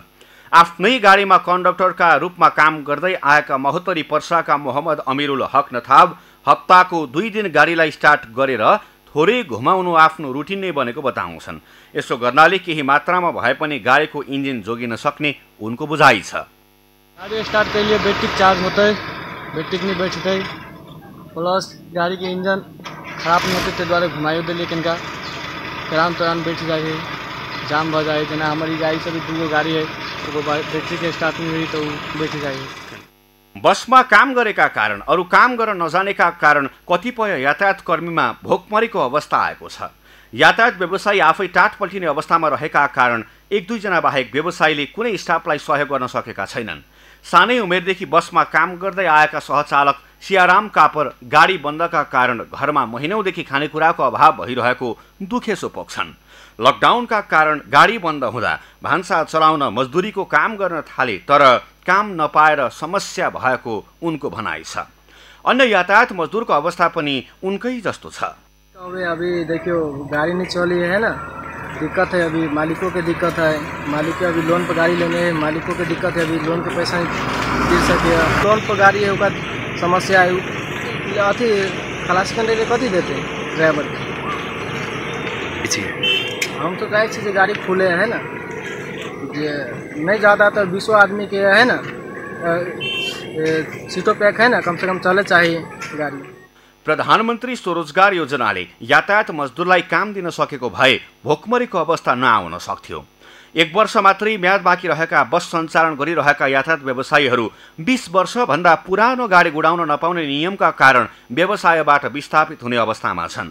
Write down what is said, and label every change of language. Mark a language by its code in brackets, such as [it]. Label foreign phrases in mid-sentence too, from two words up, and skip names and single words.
[ne] आफ्नै गाडीमा कन्डक्टरका रूपमा काम गर्दै आएका महोत्तरी पर्साका मोहम्मद अमिरुल हक नथाब हप्ताको 2 दिन गाडीलाई स्टार्ट गरेर थोरै घुमाउनु आफ्नो रुटिन नै बनेको बताउँछन्। यसो गर्नाले केही मात्रामा भए पनि गाडीको इन्जिन जोगिन सक्ने उनको बुझाइ छ। [hi] गाड़ी स्टार्ट के लिए बैटरी चार्ज होता है, बैटरी नहीं बैठता है, प्लस गाड़ी के इंजन खराब नहीं होते द्वारा घुमाई दे, लेकिन का तुरंत बैठ जाए जाम भ जाए। जना हमारी गाड़ी से भी 2 गाड़ी है, तो बैटरी के स्टार्ट नहीं हुई तो बैठ जाए। [ne] बसमा काम गरेका कारण, अरू काम गर्न नजानेका कारण कतिपय यातायात कर्मीमा भोकमरीको अवस्था आएको छ। यातायात व्यवसायी आफै टाट पल्टिने अवस्थामा रहेका कारण 1-2 जना बाहेक व्यवसायीले कुनै स्टाफलाई सहयोग गर्न सकेका छैनन्। सानै उमेरदेखि बसमा काम गर्दै आएका सहचालक सियाराम कापर गाडी बन्दका कारण घरमा महिनौदेखि खानेकुराको अभाव भइरहेको दुखेसो पोख्छन्। लकडाउनका कारण गाडी बन्द हुँदा भान्सा चलाउन मजदुरीको काम गर्न थाले, तर काम नपाएर समस्या भएको उनको भनाइ छ। अन्य यातायात मजदूरको अवस्था पनि उनकै जस्तो छ। [hi] अभी देखियो गाड़ी नहीं चली है ना, दिक्कत है। अभी मालिकों के दिक्कत है, मालिक अभी लोन पर गाड़ी लेने हैं, मालिकों के दिक्कत है, अभी लोन के पैसा नहीं दे सके। लोन पर गाड़ी है उसका समस्या है। अथी खलासी कंडक्टर कथी देते ड्राइवर हम तो कहे चीज़ गाड़ी खुले है ना, जे नहीं ज़्यादा तो 20 आदमी के है ना, सीटों पैक है ना, कम से कम चले चाहिए गाड़ी। [ne] प्रधानमन्त्री स्वरोजगार योजनाले यातायात मजदुरलाई काम दिन सकेको भए भोकमरीको अवस्था नआउन सक्थ्यो। 1 वर्ष मात्रै म्याद बाँकी रहेका बस सञ्चालन गरिरहेका यातायात व्यवसायीहरू 20 वर्षभन्दा पुरानो गाडी गुडाउन नपाउने नियमका कारण व्यवसायबाट विस्थापित हुने अवस्थामा छन्।